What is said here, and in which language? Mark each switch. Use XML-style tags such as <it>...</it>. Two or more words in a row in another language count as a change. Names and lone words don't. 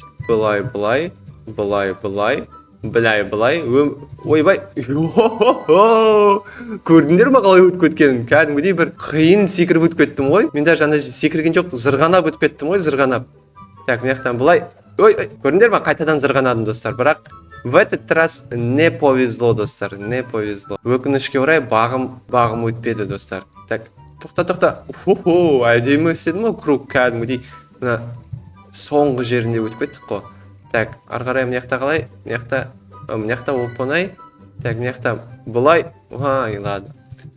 <kk>Былай. Ойбай. Көрдіңдер ма қалай өтіп кеткенін? Кәдімгідей бір қиын секіріп өтіп кеттім ғой. Мен даже ана секірген жоқ, зырғанап өтіп кеттім ғой, зырғанап. Так, мына жақтан былай. Көрдіңдер ма? Қайтадан зырғанадым достар. Бірақ</kk> <ru>в этот раз не повезло</ru> <kk>достар,</kk> <ru>не повезло.</ru> <kk>Өкінішке орай бағым өтпеді достар. Так, тоқта. Әдемі істедім ғой, круг кәдімгідей. Мына соңғы жерінде өтіп кеттік қой. Так, ары қарай мына жақта қалай? Мына жақта оп-оңай. Так, мына жақта былай. Ладно.</kk>